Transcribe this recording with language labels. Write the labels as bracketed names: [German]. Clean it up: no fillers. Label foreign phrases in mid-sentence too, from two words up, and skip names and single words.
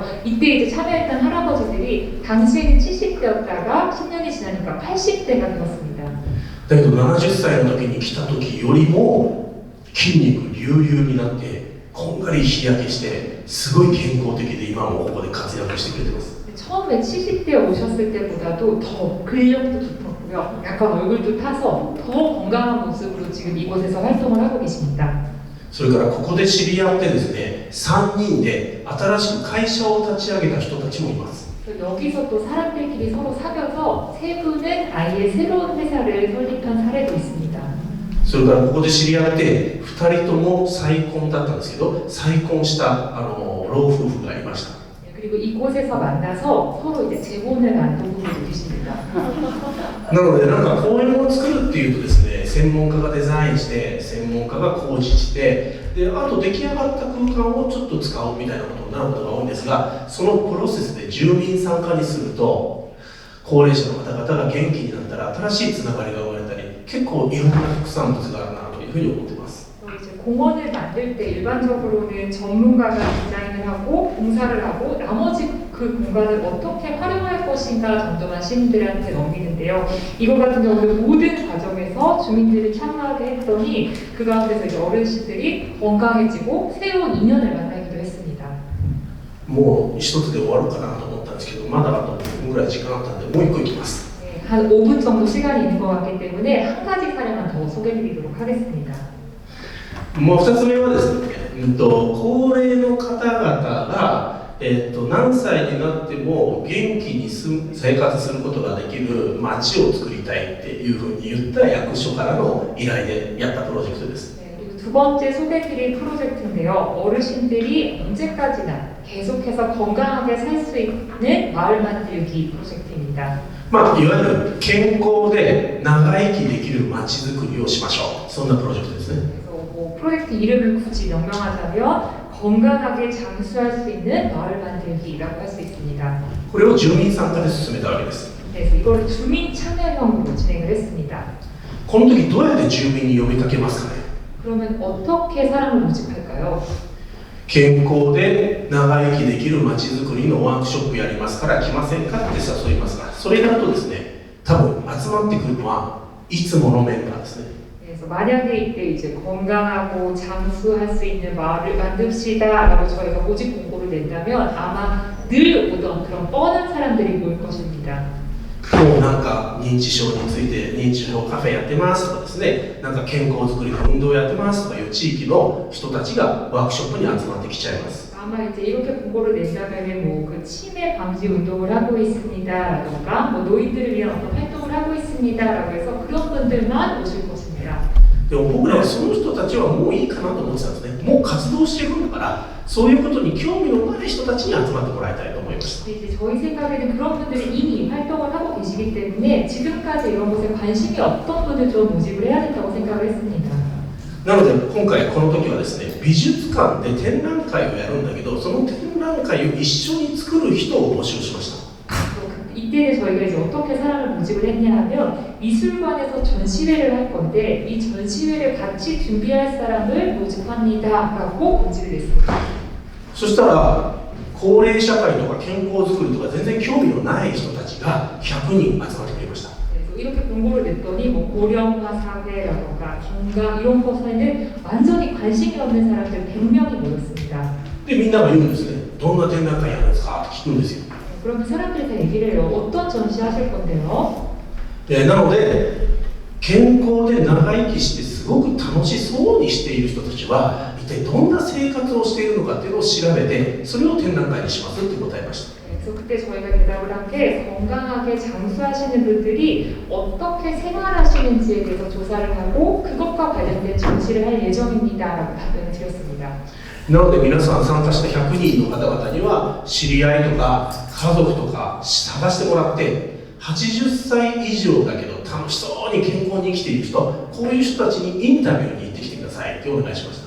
[Korean] 이때 이제 참여했던 할아버지들이 당시에는 70대였다가 10년이 지나니까 80대가 되었습니다. [Japanese] だけど70歳の時に来た時よりも筋肉隆々になってこんがり日焼けしてすごい健康的で今もここで活躍してくれてます。 [Korean] 처음에 70대 오셨을 때보다도 더 근력도 두텁고요. 약간 얼굴도 타서 더 건강한 모습으로 지금 이곳에서 활동을 하고 계십니다. [Japanese] それからここで知り合ってですね、3人で新しく会社を立ち上げた人たちもいます。 [Korean] 여기서 또 사람들끼리 서로 사귀어서 세 분은 아예 새로운 회사를 설립한 사례도 있습니다. [Japanese] それからここで知り合って2人とも再婚だったんですけど、再婚した老夫婦がいました。 [Korean] 그리고 이곳에서 만나서 서로 이제 재혼을 한 부부들도 계십니다. [Japanese] なのでなんか公園を作るっていうとですね、専門家がデザインして専門家が工事してで、あと出来上がった空間をちょっと使おうみたいなことになることが多いんですが、そのプロセスで住民参加にすると高齢者の方々が元気になったら新しいつながりが生まれたり、結構いろんな副産物があるなというふうに思っています。 [Korean] 이제 공원을 만들 때 일반적으로는 전문가가 디자인을 하고 공사를 하고 나머지 그 공간을 어떻게 활용할 것인가 정도만 시민들한테 넘기는데요. 이거 같은 경우는 모든 과정에서 주민들이 참여하게 했더니 그 가운데서 이제 어르신들이 건강해지고 새로운 인연을 만나기도 했습니다. [Japanese] もう一つで終わろうかなと思ったんですけど、まだあと5分ぐらい時間あったんでもう一個いきます。 [Korean] 네, 한 5분 정도 시간이 있는 것 같기 때문에 한 가지 사례만 더 소개해드리도록 하겠습니다. [Japanese] もう2つ目はですね、高齢の方々が、何歳になっても元気に生活することができる街を作りたいっていうふうに言った役所からの依頼でやったプロジェクトです。 [Korean] 네, 그리고 두 번째 소개드릴 프로젝트인데요. 어르신들이 언제까지나 계속해서 건강하게 살 수 있는 마을 만들기 프로젝트입니다. [Japanese] まあ、いわゆる健康で長生きできる街づくりをしましょう。そんなプロジェクトですね。 [Korean] 프로젝트 이름을 굳이 명명하자면 건강하게 장수할 수 있는 마을 만들기라고 할 수 있습니다. [Japanese] これを住民参加で進めたわけです。 [Korean] 그래서 이걸 주민 참여형으로 진행을 했습니다. [Japanese] この時どうやって住民に呼びかけますかね。 [Korean] 그러면 어떻게 사람을 모집할까요? [Japanese] 健康で長生きできる街づくりのワークショップやりますから来ませんかって誘いますが、それだとですね、多分集まってくるのはいつものメンバーですね。 [Korean] 그래서 만약에 이때 이제 건강하고 장수할 수 있는 마을을 만듭시다라고 저희가 모집 공고를 낸다면 아마 늘 오던 그런 뻔한 사람들이 모일 것입니다. [Japanese] もうなんか認知症について認知症カフェやってますとかですね、なんか健康づくりの運動やってますとかいう地域の人たちがワークショップに集まってきちゃいます。 [Korean] 아마 이제 이렇게 공고를 낸다면은 뭐 그 치매 방지 운동을 하고 있습니다라던가 뭐 노인들을 위한 어떤 활동을 하고 있습니다라고 해서 그런 분들만 오실 것입니다. [Japanese] でも僕らはその人たちはもういいかなと思ってたんですね。もう活動してるんだから、そういうことに興味のない人たちに集まってもらいたいと思いました。 [Korean] 이제 저희 생각에는 그런 분들이 이미 활동을 하고 계시기 때문에 지금까지 이런 것에 관심이 없던 분들 좀 모집을 해야 된다고 생각을 했습니다. [Japanese] なので今回この時はですね、美術館で展覧会をやるんだけど、その展覧会を一緒に作る人を募集しました。 [Korean] 이때는 저희가 이제 어떻게 사람을 모집을 했냐 하면 미술관에서 전시회를 할 건데 이 전시회를 같이 준비할 사람을 모집합니다라고 공지를 냈습니다. [Japanese] そしたら高齢社会とか健康づくりとか全然興味のない人たちが100人集まってくれました。 [Korean] 그래서 이렇게 공고를 냈더니 뭐 고령화 사회라던가 건강 이런 것에는 완전히 관심이 없는 사람들 100명이 모였습니다. [Japanese] でみんなが言うんですね。どんな展覧会やるんですかって聞くんですよ。 [Korean] 그럼 사람들이 다 얘기를 해요. 어떤 전시 하실 건데요? [Japanese] なので健康で長生きしてすごく楽しそうにしている人たちは一体どんな生活をしているのかっていうのを調べてそれを展覧会にしますって答えました。 [Korean] 그래서 그때 저희가 대답을 한 게 건강하게 장수하시는 분들이 어떻게 생활하시는지에 대해서 조사를 하고 그것과 관련된 전시를 할 예정입니다라고 답변을 드렸습니다. [Japanese] なので皆さん参加した100人の方々には知り合いとか家族とか探してもらって80歳以上だけど楽しそうに健康に生きている人、こういう人たちにインタビューに行ってきてくださいってお願いしました。